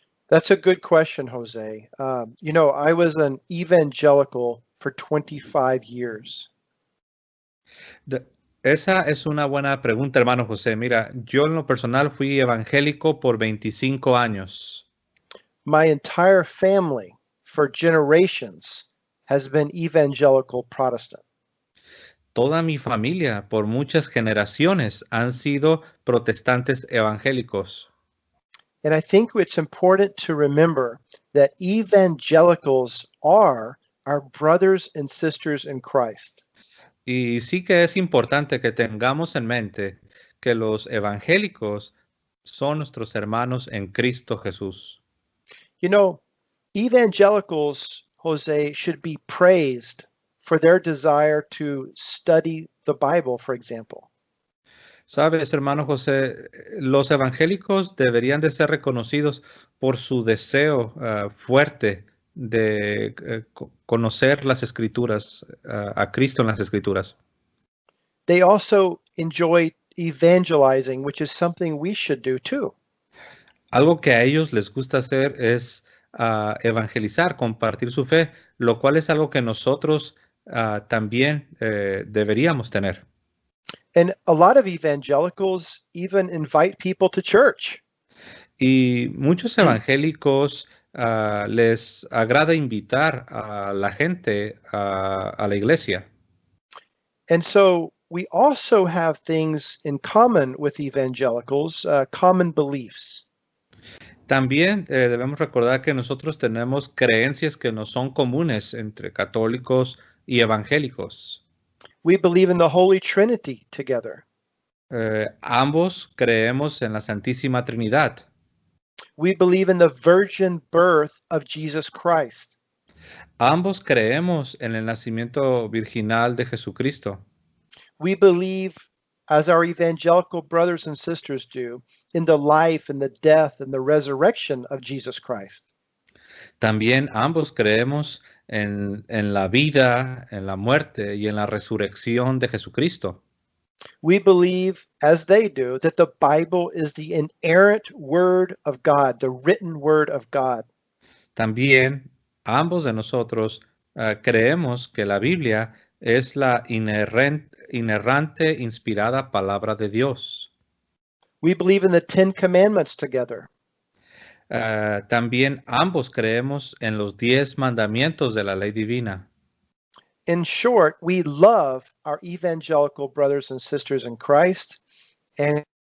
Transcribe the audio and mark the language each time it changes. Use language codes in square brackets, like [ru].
[en] That's a good question, Jose. I was an evangelical for 25 years. [es] Esa es una buena pregunta, hermano José. Mira, yo en lo personal fui evangélico por 25 años. [en] My entire family for generations has been evangelical Protestant. [es] Toda mi familia por muchas generaciones han sido protestantes evangélicos. [en] And I think it's important to remember that evangelicals are our brothers and sisters in Christ. [es] Y sí que es importante que tengamos en mente que los evangélicos son nuestros hermanos en Cristo Jesús. [en] You know, evangelicals, Jose, should be praised for their desire to study the Bible, for example. [es] Sabes, hermano José, los evangélicos deberían de ser reconocidos por su deseo fuerte de conocer las Escrituras, a Cristo en las Escrituras. [en] They also enjoy evangelizing, which is something we should do too. [es] Algo que a ellos les gusta hacer es evangelizar, compartir su fe, lo cual es algo que nosotros también deberíamos tener. [en] And a lot of evangelicals even invite people to church. [es] Y muchos evangélicos les agrada invitar a la gente a la iglesia. [en] And so we also have things in common with evangelicals, common beliefs. [es] También debemos recordar que nosotros tenemos creencias que no son comunes entre católicos y evangélicos. [en] We believe in the Holy Trinity together. [es] Ambos creemos en la Santísima Trinidad. [en] We believe in the virgin birth of Jesus Christ. [es] Ambos creemos en el nacimiento virginal de Jesucristo. [en] We believe as our evangelical brothers and sisters do, in the life and the death and the resurrection of Jesus Christ. [es] También ambos creemos en la vida, en la muerte y en la resurrección de Jesucristo. [en] We believe, as they do, that the Bible is the inerrant word of God, the written word of God. [es] También ambos de nosotros creemos que la Biblia es la inerrante, inspirada palabra de Dios. [en] We believe in the Ten Commandments together. [es] También ambos creemos en los 10 mandamientos de la ley divina. [en] In short, we love our evangelical brothers and sisters in Christ, and